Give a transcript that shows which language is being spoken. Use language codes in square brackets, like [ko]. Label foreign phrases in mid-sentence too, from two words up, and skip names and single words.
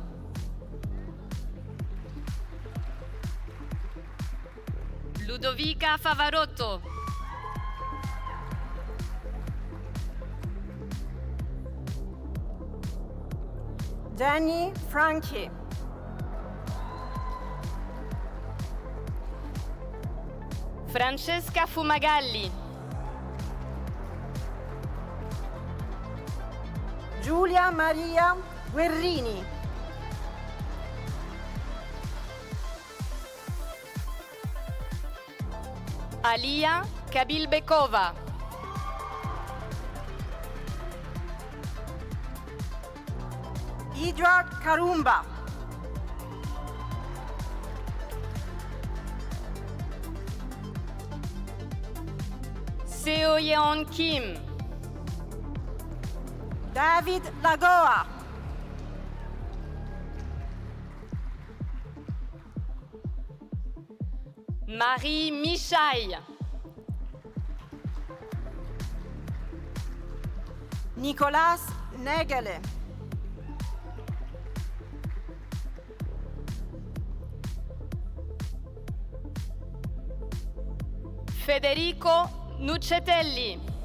[it] Ludovica Favarotto. Jenny Franchi. Francesca Fumagalli. Giulia Maria Guerrini. Alia Kabilbekova. Edward Karumba. Seo Yeon Kim. David Lagoa. Marie Michaille. Nicolas Negele. Federico Nuccetelli.